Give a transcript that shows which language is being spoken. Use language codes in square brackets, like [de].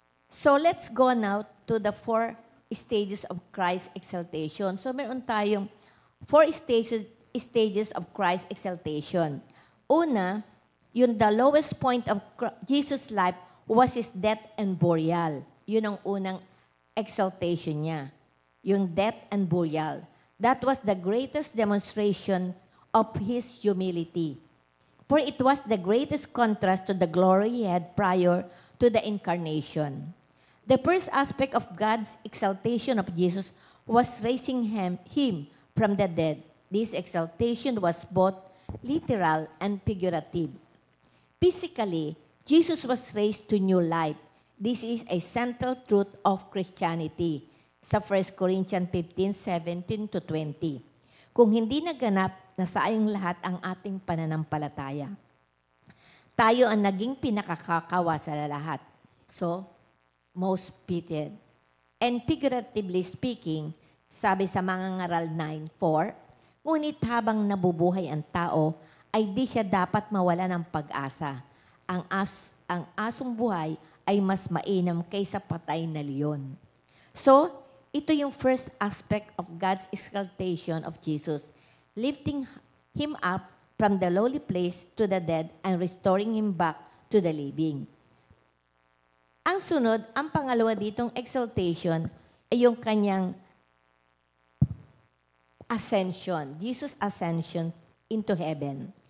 [en] So, let's go now to the 4 stages of Christ's exaltation. So, [tl] meron tayong [en] 4 stages of Christ's exaltation. [tl] Una, yung [en] the lowest point of Jesus' life was His death and burial. [tl] Yun ang unang exaltation niya. Yung [en] death and burial. That was the greatest demonstration of His humility. For it was the greatest contrast to the glory He had prior to the incarnation. The first aspect of God's exaltation of Jesus was raising Him from the dead. This exaltation was both literal and figurative. Physically, Jesus was raised to new life. This is a central truth of Christianity. [tl] Sa 1 Corinthians 15:17-20. Kung hindi naganap, nasayang lahat ang ating pananampalataya. Tayo ang naging pinakakakawa sa lahat. [en] So, most pitied. And figuratively speaking, [tl] sabi sa mga ngaral 9:4, ngunit habang nabubuhay ang tao, ay di siya dapat mawala ng pag-asa. Ang asong buhay ay mas mainam kaysa patay na leon. [en] So, [tl] ito yung [en] first aspect of God's exaltation of Jesus, lifting Him up from the lowly place to the dead and restoring Him back to the living. [tl] Ang sunod, ang pangalawa ditong exaltation ay yung kanyang ascension, [en] Jesus' ascension into heaven.